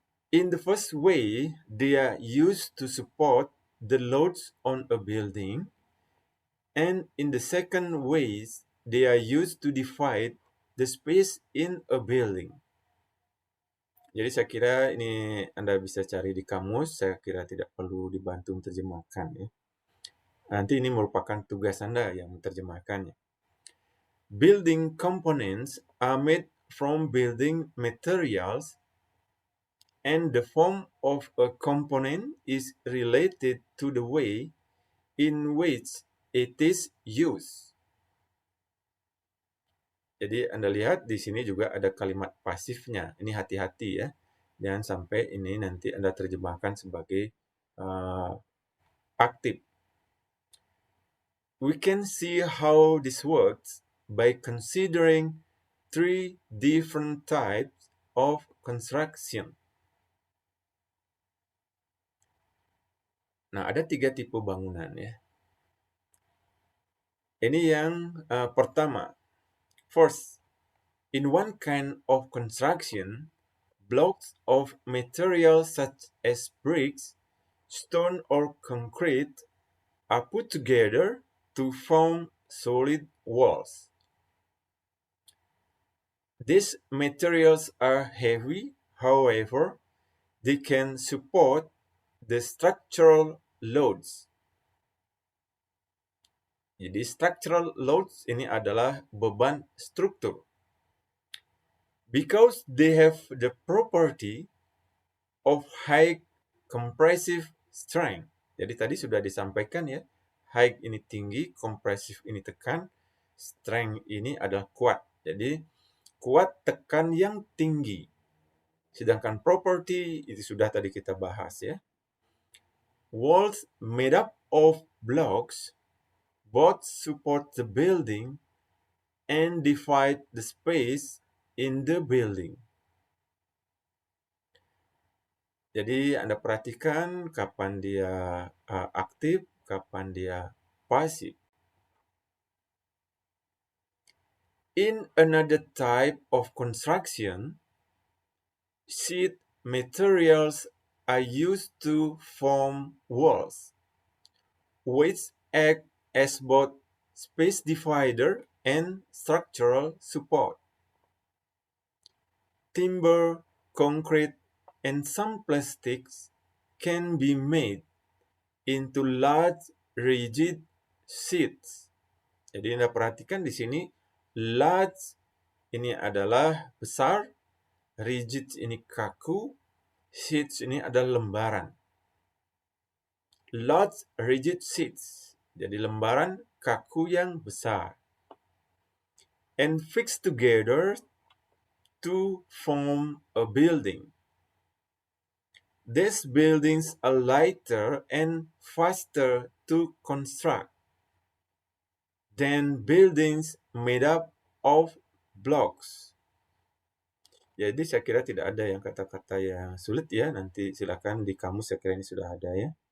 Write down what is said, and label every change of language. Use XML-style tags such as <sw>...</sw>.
<en>In the first way, they are used to support the loads on a building, and in the second ways, they are used to divide the space in a building.</en> <id>Jadi saya kira ini Anda bisa cari di kamus, saya kira tidak perlu dibantu menerjemahkan ya. Nanti ini merupakan tugas Anda yang menerjemahkannya.</id> <en>Building components are made from building materials, and the form of a component is related to the way in which it is used.</en> <id>Jadi Anda lihat di sini juga ada kalimat pasifnya. Ini hati-hati ya. Jangan sampai ini nanti Anda terjemahkan sebagai aktif.</id> <en>We can see how this works by considering three different types of construction.</en> <id>Nah, ada 3 tipe bangunan ya. Ini yang pertama.</id> <en>First, in one kind of construction, blocks of material such as bricks, stone, or concrete are put together to form solid walls. These materials are heavy, however, they can support the structural loads.</en> <id>Jadi structural loads ini adalah beban struktur.</id> <en>Because they have the property of high compressive strength.</en> <id>Jadi tadi sudah disampaikan ya, high ini tinggi, compressive ini tekan, strength ini adalah kuat. Jadi kuat tekan yang tinggi. Sedangkan property itu sudah tadi kita bahas ya.</id> <en>Walls made up of blocks both support the building and divide the space in the building.</en> <id>Jadi Anda perhatikan kapan dia aktif, kapan dia pasif.</id> <en>In another type of construction, sheet materials are used to form walls, which act as both space divider and structural support. Timber, concrete, and some plastics can be made into large rigid sheets.</en> <id>Jadi Anda perhatikan di sini, large ini adalah besar, rigid ini kaku, sheets ini adalah lembaran.</id> <en>Large rigid sheets,</en> <id>jadi lembaran kaku yang besar.</id> <en>And fixed together to form a building. These buildings are lighter and faster to construct than buildings made up of blocks.</en> <id>Jadi saya kira tidak ada yang kata-kata yang sulit ya. Nanti silakan di kamus, saya kira ini sudah ada ya.</id>